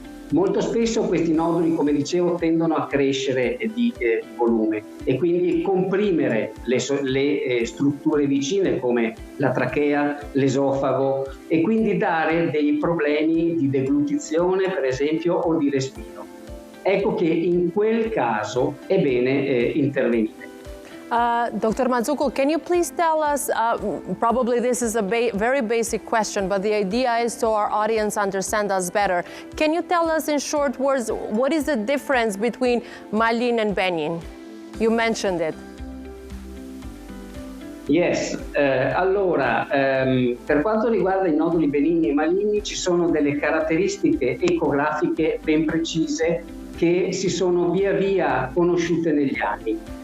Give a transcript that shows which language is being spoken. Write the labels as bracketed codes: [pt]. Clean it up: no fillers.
[it] Molto spesso questi noduli, come dicevo, tendono a crescere di volume e quindi comprimere le strutture vicine come la trachea, l'esofago e quindi dare dei problemi di deglutizione, per esempio, o di respiro. Ecco che in quel caso è bene intervenire. [en] Dr. Mazzucco, can you please tell us, probably this is a very basic question, but the idea is so our audience understand us better. Can you tell us in short words, what is the difference between malign and benign? You mentioned it. [it] Yes, allora, per quanto riguarda i noduli benigni e maligni ci sono delle caratteristiche ecografiche ben precise che si sono via via conosciute negli anni.